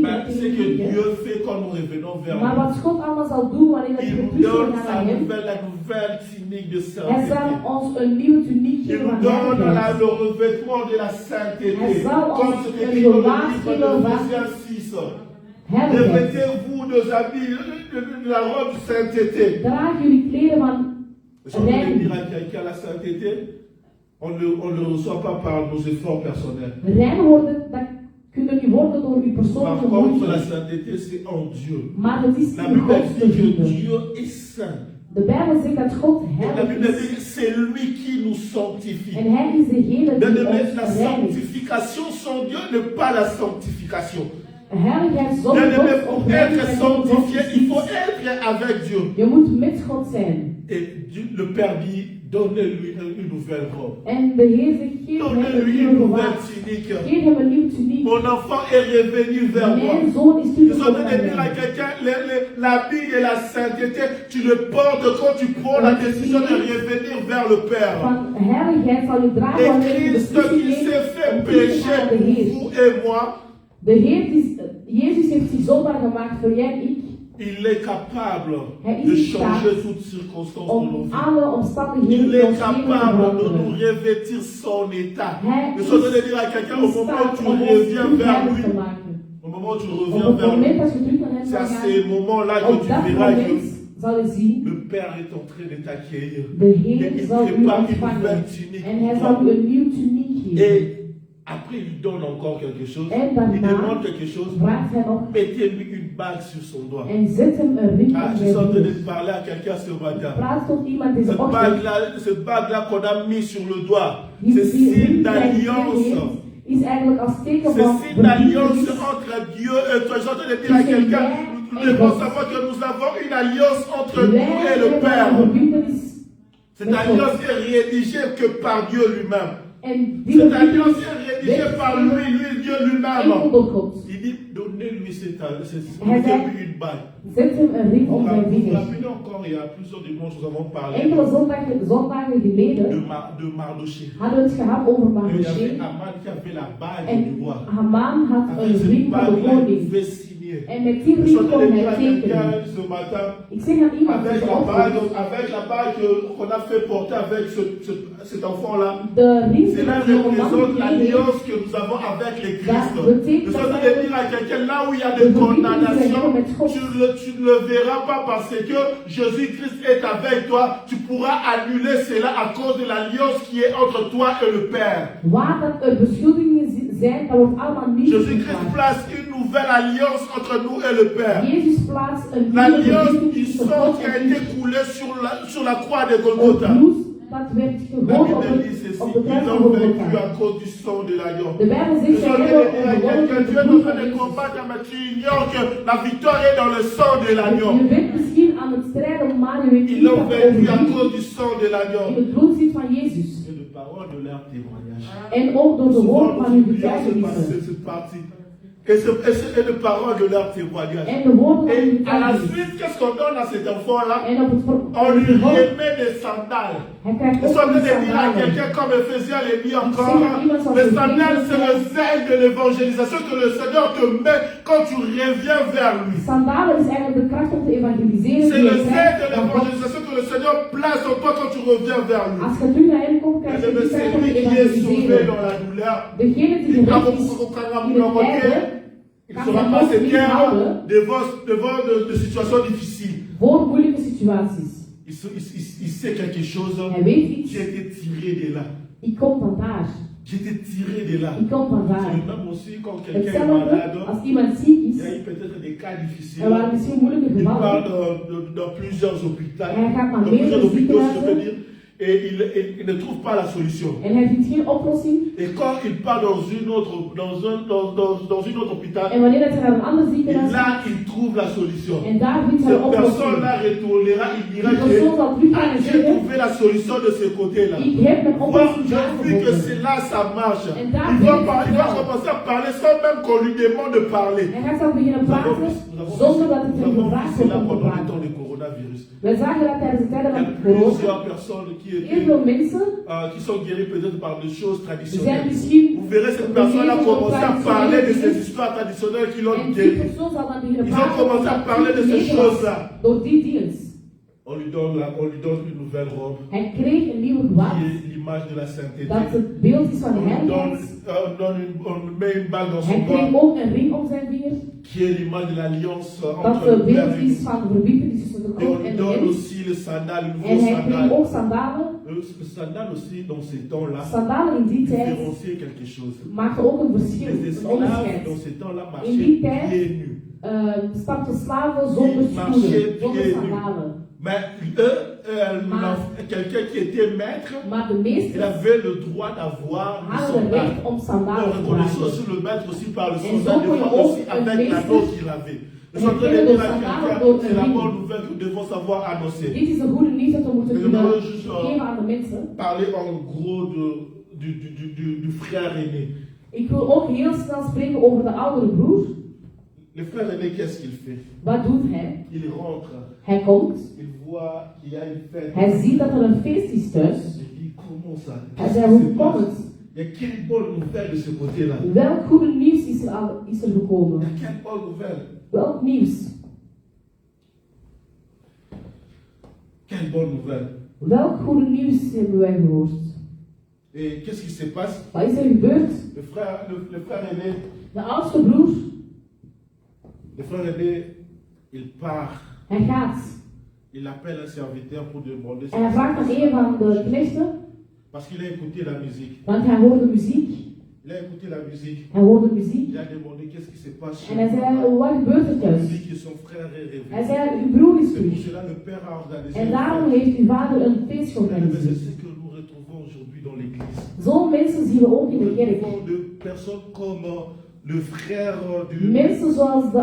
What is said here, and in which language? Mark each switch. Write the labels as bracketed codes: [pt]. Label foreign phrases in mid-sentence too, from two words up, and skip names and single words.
[fr] Mais ce que [nl] tegen [fr] Dieu fait quand nous revenons vers [nl] Maar [fr] lui, [nl] wat God allemaal zal doen wanneer we [fr] il [nl] terug [fr] nous donne [nl] gaan [fr] sa [nl] naar hem, [fr] nouvelle, la nouvelle tunique de [nl] hij [fr] sainteté. [nl] zal ons een nieuwe tuniek [fr] Il [nl] geven [fr] nous [nl] van [fr] donne [nl] heiligheid. [fr] le revêtement de la sainteté. [nl] Hij zal [fr] Comme [nl] ons [fr] ce [nl] een [fr] que dit dans le [nl] gewaad [fr] livre [nl] geven [fr] de [nl] van [fr] Ephésiens 6. [nl] Heiligheid. [fr] Revêtez-vous de la robe de sainteté. [nl] Draag jullie kleren van [fr] Je suis en train de [nl] rein. [fr] dire à quelqu'un la sainteté, on ne le reçoit pas par nos efforts personnels. [nl] Rein worden, dat kunnen niet worden door uw [fr] Par [nl] persoonlijke [fr] contre, la [nl] moeite. [fr] sainteté, c'est en Dieu. [nl] Maar het is [fr] La [nl] in [fr] Bible [nl] God te [fr] dit que [nl] vinden. [fr] Dieu est saint. [nl] De Bijbel zegt dat God [fr] La [nl] heilig [fr] Bible [nl] is. [fr] dit c'est lui qui nous sanctifie. [nl] En hij is degene die [fr] La [nl] ons reinigt. [fr] sanctification sans Dieu n'est pas la sanctification. [nl] Heiligheid zonder God [fr] Pour [nl] of [fr] être [nl] heiligheid zonder God [fr] sanctifié, [nl] is [fr] il faut [nl] niets. [fr] être avec Dieu. [nl] Je moet met God zijn. [fr] Et Dieu, le Père dit, donnez-lui une nouvelle robe. [nl] En de Heer zegt, geef hem een [fr] Donnez-lui une [nl] nieuwe [fr] nouvelle [nl] gewaad. [fr] tunique. [nl] Geef hem een nieuw tuniek. [fr] Mon enfant est revenu vers moi. [nl] Mijn zoon is [fr] Je [nl] terug [fr] suis en train de [nl] naar [fr] dire à [nl] mij. [fr] quelqu'un, l'habit et la sainteté, tu le portes quand tu prends la décision de revenir vers le Père. [nl] Van heiligheid zal je dragen [fr] Et [nl] wanneer je [fr] Christ [nl] beslissing [fr] qui s'est [nl] neemt [fr] fait [nl] om terug te [fr] pécher [nl] gaan naar de [fr] pour [nl] Heer. [fr] vous et moi, [nl] De Heer, Jezus heeft zich zondaar gemaakt voor jij en ik. [fr] il est capable [nl] Hij [fr] de [nl] is in [fr] changer [nl] staat [fr] toutes circonstances de nos [nl] om [fr] vies. [nl] alle omstandigheden [fr] Il [nl] in [fr] est [nl] ons leven te [fr] capable de nous [nl] veranderen. [fr] revêtir son état. [nl] Hij [fr] Je suis en train de [nl] is [fr] dire à quelqu'un, [nl] in [fr] au moment où [nl] staat [fr] tu [nl] om ons [fr] reviens [nl] terug [fr] vers [nl] heilig [fr] lui, [nl] te maken. [fr] au moment où tu [nl] Op [fr] reviens [nl] het [fr] vers [nl] moment [fr] lui, [nl] dat je terug naar hem [fr] c'est [nl] zal [fr] à [nl] gaan, [fr] ces moments-là que [nl] op [fr] tu [nl] dat [fr] verras que [nl] moment zal je zien, [fr] le Père est en train de t'accueillir. [nl] de [fr] Et [nl] Heer [fr] il [nl] zal u [fr] prépare une [nl] ontvangen. [fr] nouvelle tunique [nl] En hij [fr] pour [nl] zal [fr] toi. [nl] u een nieuw tuniek geven. [fr] Et après, il donne encore quelque chose. [nl] En daarna [fr] Il demande quelque chose. [nl] vraagt hij nog [fr] Mettez-lui une bague sur son doigt. [nl] en zet hem een ring Ah, om [fr] je [nl] zijn [fr] suis en train de [nl] vinger. [fr] parler à quelqu'un ce matin. [nl] Praat tot iemand deze ochtend. [fr] Cette bague-là qu'on a mis sur le doigt, [nl] Die [fr] c'est signe [nl] ring die hij [fr] d'alliance. [nl] heeft, is eigenlijk als teken [fr] C'est [nl] van [fr] signe d'alliance [nl] verbintenis. [fr] entre Dieu et toi. Je suis en train de dire à quelqu'un, nous devons savoir que nous avons une alliance entre nous [nl] Wij [fr] et le [nl] hebben een [fr] Père. [nl] verbintenis [fr] Cette [nl] met God. [fr] alliance est rédigée que par Dieu lui-même. [nl] En die [fr] Cette alliance [nl] verbintenis [fr] est rédigée par lui, Dieu lui-même. [nl] enkel door God. [fr] Il dit, donnez-lui [nl] Hij zei, [fr] une bague. [nl] zet hem een ring om zijn [fr] Vous vous [nl] vinger. [fr] rappelez encore, il y a plusieurs dimanches, nous avons parlé [nl] Enkele zondagen geleden [fr] de Mardoché. [nl] hadden we het gehad over [fr] Et il y avait [nl] Mardoché. [fr] Aman qui avait la bague [nl] En [fr] du roi. [nl] Haman had [fr] Avec [nl] een [fr] cette [nl] ring van de [fr] bague-là, il [nl] koning. [fr] pouvait signer. [nl] En met die [fr] Je suis en [nl] ring [fr] train de [nl] kon [fr] dire à [nl] hij tekenen. [fr] quelqu'un ce matin, [nl] Ik zeg aan iemand [fr] avec [nl] deze [fr] la [nl] ochtend, [fr] bague qu'on a fait porter avec cet enfant-là, [nl] de ring die [fr] cela [nl] de jonge man [fr] représente [nl] gekregen heeft, [fr] l'alliance que nous avons avec les Christ. [nl] dat [fr] Je [nl] betekent [fr] suis en [nl] dat [fr] train de [nl] wij [fr] dire à quelqu'un, là où il y a [nl] de [fr] des [nl] verbintenis zijn [fr] condamnations, [nl] met God. [fr] tu ne le verras pas parce que Jésus-Christ est avec toi. Tu pourras annuler cela à cause de l'alliance qui est entre toi et le Père. [nl] Waar dat er beschuldigingen zijn, dat wordt allemaal niet [fr] Jésus-Christ [nl] geplaatst. [fr] place une nouvelle alliance entre nous et le Père. [nl] Jezus plaatst een nieuwe [fr] L'alliance [nl] verbinding [fr] du [nl] tussen [fr] sang [nl] God [fr] qui a [nl] en [fr] été [nl] u. [fr] coulé sur la croix de [nl] Het [fr] Golgotha. [nl] bloed dat werd [fr] La [nl] gegooid op [fr] Bible dit [nl] de [fr] ceci, [nl] kruis [fr] ils [nl] van [fr] ont vaincu [nl] Golgotha. [fr] à cause du sang de l'agneau. [nl] De Bijbel [fr] Je [nl] zegt, [fr] suis en [nl] zij [fr] train de [nl] hebben [fr] dire à [nl] overwonnen [fr] quelqu'un, [nl] met [fr] tu [nl] het [fr] es en [nl] bloed [fr] train [nl] van [fr] de [nl] Jezus. [fr] combattre, mais tu ignores que la victoire est dans le sang de l'agneau. [nl] Je bent misschien aan het strijden, maar je weet niet [fr] Ils l'ont [nl] dat de [fr] vaincu à [nl] overwinning [fr] cause du sang de [nl] in [fr] l'agneau. [nl] het bloed zit van Jezus. [fr] Et de parole de leur témoignage. [nl] En ook door de [fr] Souvent, [nl] woorden van [fr] nous [nl] uw [fr] oublions [nl] getuigenissen. [fr] cette partie. Et de parole de leur témoignage. [nl] En de woorden van uw [fr] Et à la [nl] getuigenissen. [fr] suite, qu'est-ce qu'on donne à cet enfant-là? [nl] En op het [fr] On lui [nl] vervolg, [fr] remet des sandales. [nl] hij krijgt [fr] Je suis en [nl] ook [fr] train [nl] een [fr] de dire à [nl] sandalen. [fr] quelqu'un comme Ephésiens le dit encore, les sandales c'est le zèle de l'évangélisation que le Seigneur te met quand tu reviens vers lui. [nl] Sandalen is eigenlijk de kracht om te evangeliseren. [fr] C'est [nl] Die [fr] le [nl] je [fr] zèle de [nl] krijgt van God. [fr] l'évangélisation que le Seigneur place en toi quand tu reviens vers lui. [nl] Als je terug naar hem komt, krijg je [fr] Et [nl] die [fr] c'est [nl] kracht om [fr] lui [nl] te [fr] qui est sauvé [nl] evangeliseren. [fr] dans la douleur. [nl] Degene die [fr] Il [nl] gered is in het lijden, [fr] ne sera pas se taire devant de situations difficiles. [nl] voor moeilijke situaties. [fr] Il sait quelque chose [nl] Hij weet iets. [fr] qui a été tiré de là. [nl] Ik kom van daar. [fr] Qui a été tiré de là. [nl] Ik kom van [fr] C'est [nl] daar. [fr] le même aussi quand quelqu'un est [nl] Hetzelfde [fr] malade. [nl] als iemand ziek [fr] Il [nl] is. [fr] y a eu peut-être des cas difficiles. [nl] Er waren misschien moeilijke [fr] Il part [nl] gevallen. [fr] dans plusieurs hôpitaux. [nl] Hij gaat naar [fr] Dans plusieurs [nl] meerdere [fr] hôpitaux, si je peux [nl] ziekenhuizen. [fr] dire. Et il ne trouve pas la solution. [nl] En hij vindt geen oplossing. [fr] Et quand il part dans une autre hôpital, [nl] En wanneer hij naar een ander [fr] et [nl] ziekenhuis [fr] là [nl] gaat, [fr] il trouve la solution. [nl] en daar vindt hij een [fr] Cette [nl] oplossing. [fr] personne-là retournera, il dira [nl] Die persoon zal [fr] que [nl] terug gaan en [fr] j'ai [nl] zeggen, [fr] trouvé la solution de ce côté-là. [nl] ik heb een [fr] Moi, [nl] oplossing [fr] j'ai [nl] daar [fr] vu que [nl] gevonden. [fr] c'est là ça marche. [nl] En daar [fr] Il [nl] vind [fr] va, [nl] ik het [fr] il va [nl] wel. [fr] commencer à parler sans même qu'on lui demande de parler. [nl] Hij gaat dan beginnen praten zonder dat het hem gevraagd [fr] C'est [nl] wordt [fr] là [nl] om te [fr] pendant le [nl] praten. [fr] temps du coronavirus. [nl] Wij zagen dat tijdens de tijden [fr] Il y [nl] van [fr] a [nl] corona [fr] plusieurs personnes qui [nl] heel veel [fr] étaient [nl] mensen [fr] qui sont guéris peut-être par des choses [nl] zijn [fr] traditionnelles. [nl] misschien [fr] Vous verrez cette personne-là commencer à parler de ces histoires traditionnelles qui l'ont [nl] en die [fr] guéri. [nl] persoon zal dan beginnen [fr] Ils ont [nl] praten [fr] commencé à parler de ces choses-là. [nl] door die dienst. [fr] On lui donne une nouvelle robe [nl] Hij kreeg een nieuwe [fr] qui [nl] gewaad [fr] est l'image de la sainteté. [nl] dat het beeld is van [fr] On lui [nl] heiligheid. [fr] on met une bague dans [nl] Hij [fr] son [nl] kreeg [fr] doigt [nl] ook een ring om zijn vinger [fr] qui est l'image de l'alliance [nl] dat [fr] entre [nl] het [fr] le Père [nl] beeld [fr] et nous. [nl] is van de verbintenis tussen de [fr] Et on [nl] God [fr] lui [nl] en de [fr] donne [nl] mens. [fr] aussi le sandal, le [nl] En [fr] nouveau [nl] hij kreeg [fr] sandal. [nl] ook sandalen. [fr] Le sandal aussi dans ces temps-là [nl] Sandalen in die tijd [fr] différencier quelque chose. [nl] maakten ook een verschil, [fr] Les [nl] een [fr] esclaves [nl] onderscheid. [fr] dans ces temps-là [nl] In die [fr] marchaient [nl] tijd [fr] pieds nus. [nl] stapten slaven zonder [fr] Die marchaient [nl] schoenen, zonder [fr] pieds nus. [nl] sandalen. [fr] Mais quelqu'un qui était maître, [nl] Maar de [fr] il [nl] meesters [fr] avait le droit d'avoir le [nl] hadden [fr] sandal. [nl] recht om [fr] On [nl] sandalen te [fr] reconnaissait [nl] dragen. [fr] aussi le maître aussi par le Et sandal, [nl] zo [fr] des [nl] kon je [fr] fois [nl] ook [fr] aussi [nl] een [fr] avec [nl] meester [fr] l'anneau qu'il avait. Je suis en train de dire à quelqu'un, c'est la bonne nouvelle que nous devons savoir annoncer. [nl] Dit is een goede nieuws dat we moeten [fr] Mais [nl] kunnen [fr] nous allons juste [nl] geven aan de mensen. [fr] parler en gros du frère aîné. [nl] Ik wil ook heel snel spreken over de oudere broer. [fr] Le frère aîné, qu'est-ce qu'il fait? [nl] Wat doet hij? [fr] Il rentre, [nl] Hij komt, [fr] il voit qu'il y a une fête. [nl] hij ziet dat er een feest is thuis. [fr] Il dit, comment ça? [nl] Hij zegt, hoe komt het? [fr] Il y a quelle bonne nouvelle de ce côté-là? [nl] Welk goede nieuws is er [fr] Il y [nl] gekomen? [fr] a quelle bonne nouvelle? [nl] Welk nieuws? [fr] Quelle bonne nouvelle? [nl] Welk goede nieuws hebben wij gehoord? [fr] Et qu'est-ce qui se passe? [nl] Wat is er gebeurd? [fr] Le frère aîné, [nl] De oudste broer, [fr] le frère aîné, il part. [nl] hij gaat. [fr] Il appelle un serviteur pour demander [nl] En hij vraagt aan een van de knechten, [fr] parce qu'il a écouté la musique. [nl] want hij hoorde muziek. [fr] Il a écouté la musique. [nl] Hij hoorde muziek. [fr] Il a demandé qu'est-ce qui se passe chez [nl] En hij [fr] lui. [nl] zei, wat gebeurt er [fr] Il [nl] thuis? [fr] dit que son frère est réveillé. [nl] Hij zei, uw broer is [fr] C'est pour [nl] terug. [fr] cela que le père a organisé. [nl] En [fr] une [nl] daarom [fr] fête. [nl] heeft uw vader een feest [fr] Mais c'est [nl] georganiseerd. [fr] ce que nous retrouvons aujourd'hui dans l'église. [nl] Zo'n mensen zien we ook in de [fr] Nous [nl] kerk. [fr] retrouvons de personnes comme le frère du. [nl] Mensen zoals de